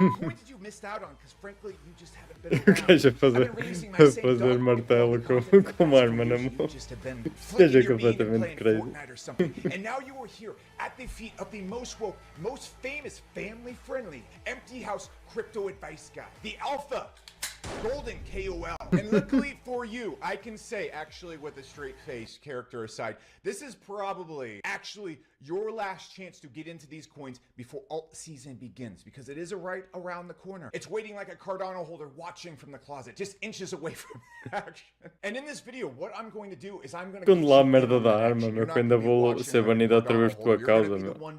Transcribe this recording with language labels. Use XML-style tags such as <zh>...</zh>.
<en>Coins that you missed out on, because frankly, you just haven't been</en> <pt>O gajo a fazer, martelo com uma arma na mão. O gajo é completamente crazy.</pt> <en>And now you are here at the feet of the most woke, most famous, family-friendly, empty house crypto advice guy, the Alpha Golden KOL. And luckily for you, I can say, actually, with a straight face, character aside, this is probably actually your last chance to get into these coins before alt season begins, because it is right around the corner. It's waiting like a Cardano holder watching from the closet, just inches away from action. And in this video, what I'm going to do is I'm going to</en> <pt>Quando lá a merda da arma, meu, quando eu vou ser banido outra vez por tua causa, meu.</pt>